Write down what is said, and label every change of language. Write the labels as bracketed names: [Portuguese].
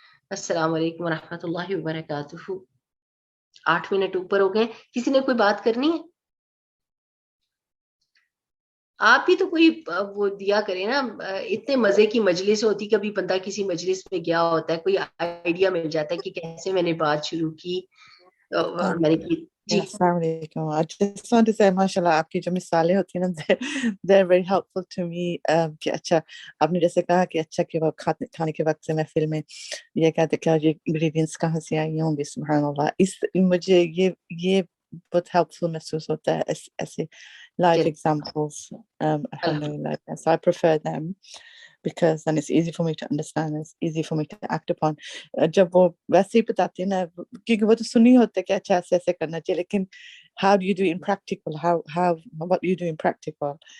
[Urdu] السلام علیکم ورحمۃ اللہ وبرکاتہ. 8 منٹ اوپر ہو گئے. کسی نے کوئی بات کرنی ہے؟ آپ بھی تو کوئی وہ دیا کریں نا. اتنے مزے کی مجلس ہوتی, کبھی بندہ کسی مجلس میں گیا ہوتا ہے, کوئی آئیڈیا مل جاتا ہے کہ کیسے میں نے بات شروع کی. میں نے کی. جی السلام علیکم. [English] I just want to say [Urdu] ماشاءاللہ آپ کی جو مثالیں ہوتی ہیں نا [English] they're very helpful to me. [Urdu] کہ اچھا آپ نے جیسے کہا کہ اچھا کہ وہ کھانے کے وقت سے محفل میں یہ کہتے کہ یہ انگریڈینٹس کہاں سے آئی ہوں گی. سبحان اللہ. اس مجھے یہ بہت helpful محسوس ہوتا ہے ایسے [English] live examples. [Arabic] Alhamdulillah. [English] So I prefer them because then it's easy for me to understand, it's easy for me to act upon. [Urdu] جب وہ ویسے ہی بتاتے ہیں نا, کیونکہ وہ تو سنی ہوتے کہ اچھا ایسے ایسے کرنا چاہیے, لیکن [English] how do you do it in practical, what do you do in practical?